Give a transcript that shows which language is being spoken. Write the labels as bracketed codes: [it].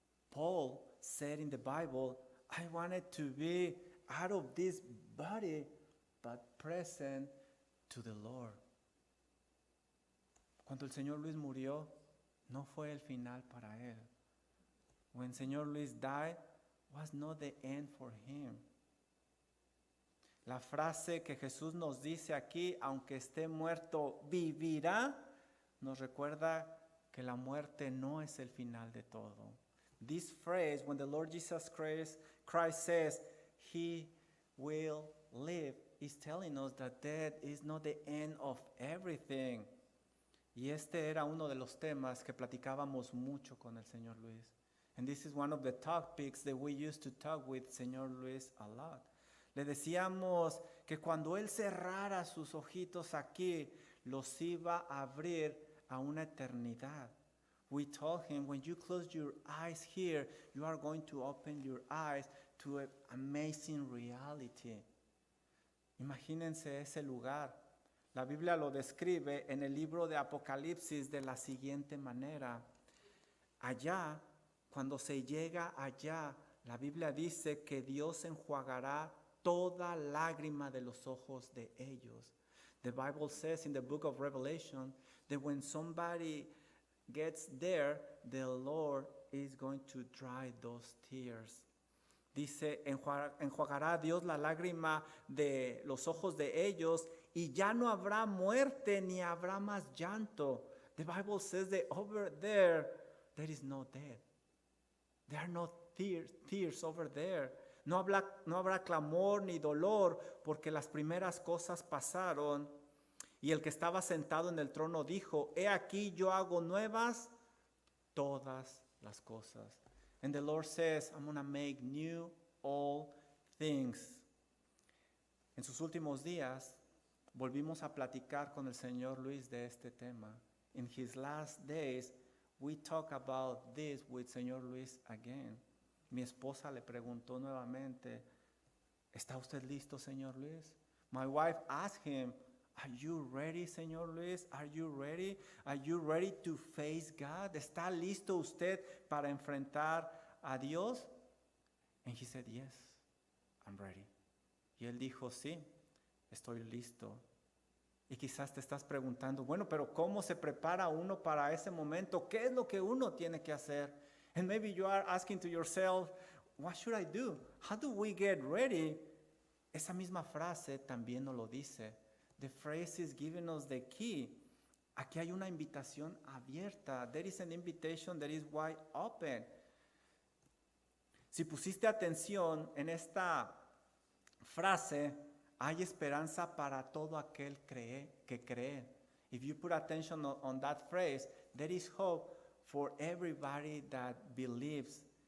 [en] Paul said in the Bible, I wanted to be out of this body, but present to the Lord. [es] Cuando el Señor Luis murió, no fue el final para él. [en] When Señor Luis died, was not the end for him. [es] La frase que Jesús nos dice aquí, aunque esté muerto, vivirá, nos recuerda que la muerte no es el final de todo. [en] This phrase, when the Lord Jesus Christ says, He will live is telling us that death is not the end of everything. [es] Y este era uno de los temas que platicábamos mucho con el señor Luis. [en] And this is one of the topics that we used to talk with señor Luis a lot. [es] Le decíamos que cuando él cerrara sus ojitos aquí, los iba a abrir a una eternidad. [en] We told him, when you close your eyes here, you are going to open your eyes to an amazing reality. [es] Imagínense ese lugar. La Biblia lo describe en el libro de Apocalipsis de la siguiente manera. Allá, cuando se llega allá, la Biblia dice que Dios enjuagará toda lágrima de los ojos de ellos. [en] The Bible says in the book of Revelation that when somebody gets there, the Lord is going to dry those tears. [es] Dice, enjuagará Dios la lágrima de los ojos de ellos y ya no habrá muerte ni habrá más llanto. [en] The Bible says that over there is no death. There are no tears over there. [es] No habrá clamor ni dolor porque las primeras cosas pasaron. Y el que estaba sentado en el trono dijo, he aquí yo hago nuevas todas las cosas. [en] And the Lord says, I'm going to make new all things. [es] En sus últimos días, volvimos a platicar con el señor Luis de este tema. [en] In his last days, we talk about this with señor Luis again. [es] Mi esposa le preguntó nuevamente, ¿está usted listo, señor Luis? [en] My wife asked him, are you ready, señor Luis? Are you ready? Are you ready to face God? [es] ¿Está listo usted para enfrentar a Dios? [en] And he said, yes, I'm ready. [es] Y él dijo, sí, estoy listo. Y quizás te estás preguntando, bueno, pero ¿cómo se prepara uno para ese momento? ¿Qué es lo que uno tiene que hacer? [en] And maybe you are asking to yourself, what should I do? How do we get ready? [es] Esa misma frase también nos lo dice. [en] The phrase is giving us the key. [es] Aquí hay una invitación abierta. [en] There is an invitation that is wide open. [es] Si pusiste atención en esta frase, hay esperanza para todo aquel que cree. [en] If you put attention on that phrase, there is hope for everybody that believes.